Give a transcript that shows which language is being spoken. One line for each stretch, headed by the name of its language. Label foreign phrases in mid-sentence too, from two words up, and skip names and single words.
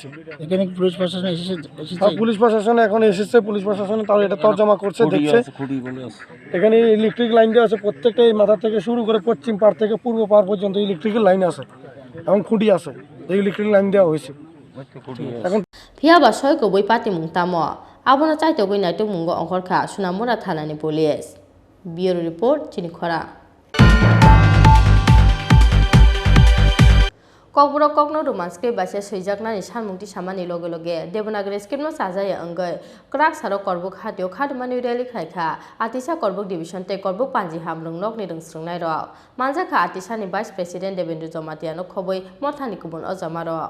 Bangla: এখানে পুলিশ প্রশাসন এসেছে? পুলিশ প্রশাসন এখন এসেছে, পুলিশ প্রশাসন তার এটা তর্জমা করছে, দেখছে। এখানে ইলেকট্রিক লাইন দেওয়া আছে প্রত্যেকটা, এই মাথা থেকে শুরু করে পশ্চিম পাড় থেকে পূর্ব পাড় পর্যন্ত ইলেকট্রিক্যাল লাইন আছে এবং খুঁটি আছে, এই ইলেকট্রিক লাইন দেওয়া হয়েছে। এখন
Kok Borok: Phiaba soy ko boi pati mung tamo abono chaito goi nai to mungo ongkorkha sunamura thanani
English: police bureau report
Kok Borok: Chini Khorang Kokbro kokno
English: roman script base
Kok Borok: suijaknani sanmungti samani loge loge
English: Devanagari script
Kok Borok: no sajaya anggai krak saro korbuk hatio khadmani rally khaikha atisa korbuk division te korbuk panji hamrung nok ni rungsrungnai ro manjaka atisa ni
English: vice president
Kok Borok: Devendra Jomatia no khoboi mothani kubun ojamaro